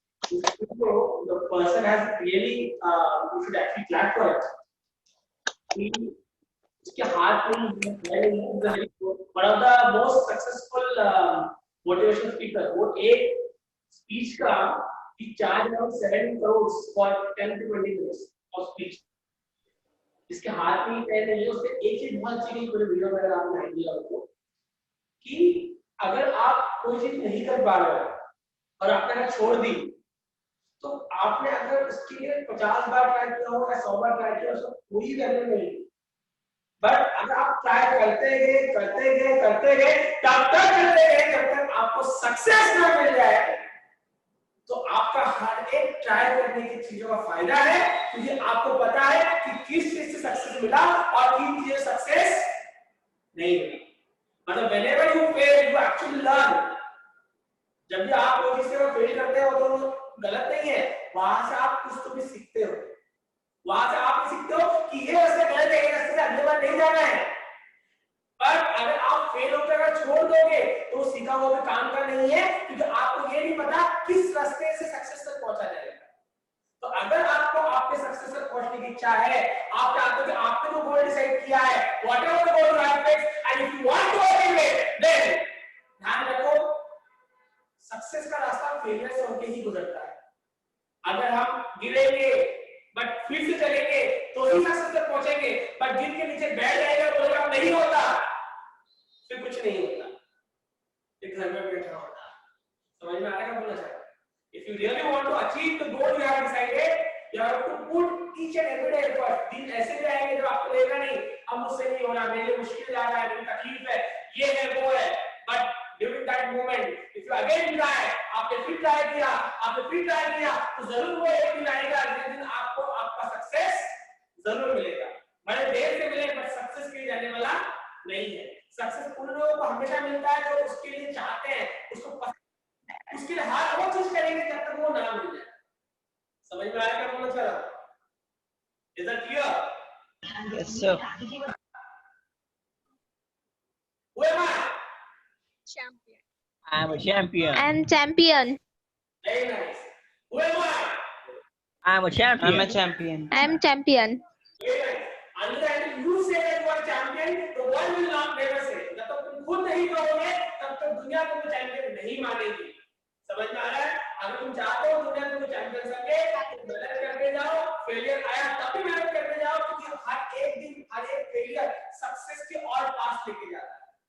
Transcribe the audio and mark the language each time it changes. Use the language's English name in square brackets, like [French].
[English] This video, the person has really, you should actually clap for it. [Hindi] उसके हाथ में [English] one of the most successful motivation speaker. [Hindi] वो एक [English] speech का he charged around 7 crores for 10 to 20 minutes of speech. [Hindi] इसके हाथ में पैर नहीं है, उसने एक चीज बहुत अच्छी की पूरे वीडियो में अगर आपने ध्यान दिया हो कि अगर आप कोई चीज नहीं कर पा रहे हो और आपने छोड़ दी तो आपने अगर उसके लिए 50 बार ट्राई किया हो या 100 बार ट्राई किया हो कोई वैल्यू नहीं। बट अगर आप ट्राई करते गए तब तक करते गए जब तक आपको सक्सेस ना मिल जाए तो आपका हर एक ट्राई करने की चीजों का फायदा है क्योंकि आपको पता है कि किस चीज से सक्सेस मिला और किन चीजों से सक्सेस नहीं मिला। मतलब [English] whenever you fail you actually learn। [Hindi] जब भी आप कोई चीज से फेल करते हो तो गलत नहीं है, वहां से आप कुछ तो भी सीखते हो। वहां से आप सीखते हो कि ये रास्ता गलत है, ये रास्ते से अगले बार नहीं जाना है। पर अगर आप फेल होकर अगर छोड़ दोगे तो सीखा हुआ भी काम का नहीं है क्योंकि आपको ये नहीं पता किस रास्ते से सक्सेस तक पहुंचा जाएगा। तो अगर आपको आपके सक्सेस तक पहुंचने की इच्छा है, आप चाहते हो कि आपने जो गोल डिसाइड किया है [English] whatever the goal you have fixed and if you want to achieve it then [Hindi] ध्यान रखो सक्सेस का रास्ता फेलियर से होकर ही गुजरता है। अगर हम गिरेंगे बट फिर से चलेंगे तो ही सक्सेस तक पहुंचेंगे, बट गिर के नीचे बैठ जाएगा बोलेगा नहीं होता फिर कुछ नहीं होता। ये घर में बैठा होता। समझ में आ रहा है क्या बोलना चाह रहा हूं? [English] If you really want to achieve the goal you have decided, you have to put each and every day effort. [Hindi] दिन ऐसे भी आएंगे जब आपको लगेगा नहीं अब मुझसे नहीं हो रहा, मेरे लिए मुश्किल जा रहा है, मेरी तकलीफ है, ये है वो है, [English] but during that moment, if you again try, [Hindi] आपने फिर ट्राई किया, तो जरूर वो एक दिन आएगा जिस दिन आपको आपका सक्सेस जरूर मिलेगा। भले देर से मिले बट सक्सेस के लिए जाने वाला नहीं है। सक्सेस उन लोगों को हमेशा मिलता है जो उसके लिए चाहते हैं, उसके लिए हर वो चीज करेंगे जब तक वो ना मिल जाए। समझ में आया क्या बोलना चाह रहा हूं? [English] Is that clear? Yes, sir. Who am I? Champion. I am a champion. I am champion. Very nice. Who am I? I am a champion. I'm a champion. I am champion. Very nice. Until you say that you are champion, the world will not never say. [Hindi] जब तक तुम खुद नहीं कहोगे, तब तक दुनिया तुमको चैंपियन नहीं मानेगी। समझ में आ रहा है? अगर तुम चाहते हो दुनिया तुमको चैंपियन समझे, तो मेहनत करते जाओ, फेलियर आया तब भी मेहनत करते जाओ, क्योंकि हर एक दिन, हर एक फेलियर सक्सेस के और पास लेके जाता है।